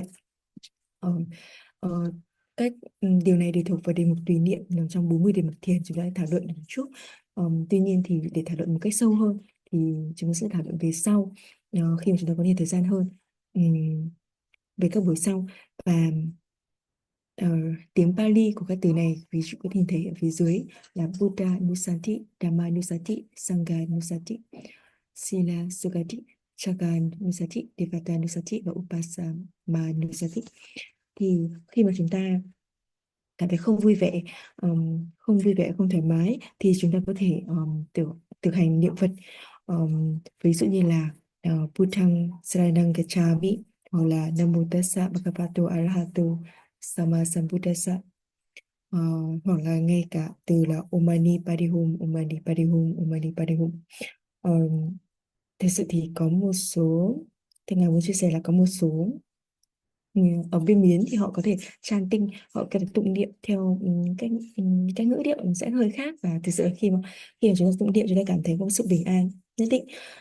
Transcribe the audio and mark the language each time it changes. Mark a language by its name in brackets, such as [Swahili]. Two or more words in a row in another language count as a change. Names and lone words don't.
[Vietnamese] Ờ, ờ, cách điều này để thuộc vào đề mục tùy niệm nằm trong 40 đề mục thiền chúng ta đã thảo luận một chút. Tuy nhiên thì để thảo luận một cách sâu hơn thì chúng ta sẽ thảo luận về sau, khi mà chúng ta có nhiều thời gian hơn, về các buổi sau. Và tiếng Pali của các từ này ví dụ có hình thể ở phía dưới là [Pali] Buddha Nusati, Dhamma Nusati, Sangha Nusati, Sila Sukati, Chaka Nusati, Devata Nusati [Vietnamese] và [Pali] Upasama Nusati. [Vietnamese] Thì khi mà chúng ta cảm thấy không vui vẻ, không vui vẻ, không thoải mái thì chúng ta có thể thực hành niệm Phật. Ví dụ như là [Pali] Buddhang Saranang Gacchami [Vietnamese] hoặc là [Pali] Namo Tassa Bhagavato Arahato Sama Sambuddhassa. [Vietnamese] Ờ, hoặc là ngay cả từ là [Sanskrit] Om Mani Padme Hum, Om Mani Padme Hum, Om Mani Padme Hum. [Vietnamese] Thực sự thì có một số, thì Ngài muốn chia sẻ là có một số ở bên Miến thì họ có thể chanting, họ có thể tụng niệm theo cái ngữ điệu sẽ hơi khác. Và thực sự là khi mà chúng ta tụng niệm chúng ta cảm thấy có một sự bình an nhất định.